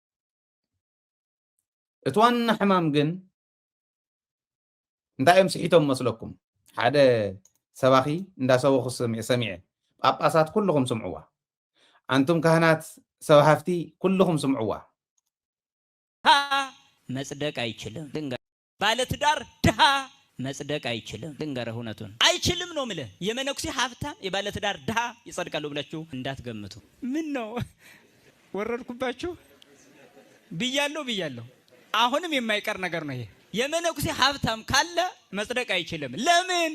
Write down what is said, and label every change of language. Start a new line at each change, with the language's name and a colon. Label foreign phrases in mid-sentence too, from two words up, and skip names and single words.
Tigrinya: እቲ ዋና ሕማም ግን እንታይ እዮም ስሒቶም መስለኩም ሓደ ሰባኺ እንዳሰበኹ ሰሚዐ ጳጳሳት ኩልኩም ስምዕዋ ኣንቱም ካህናት ሰባሃፍቲ ኩልኩም ስምዕዋ
Amharic: መጽደቅ አይችልም ባለትዳር ድሃ መጽደቅ አይችልም ድንገረህ እውነቱን አይችልም ነው ምለ የመነኩሴ ሀብታም የባለትዳር ድሃ ይጸድቃሉ ብላችሁ እንዳትገምቱ ምን ነው ወረድኩባችሁ ብያለሁ አሁንም የማይቀር ነገር ነው ይሄ የመነኩሴ ሀብታም ካለ መጽደቅ አይችልም ለምን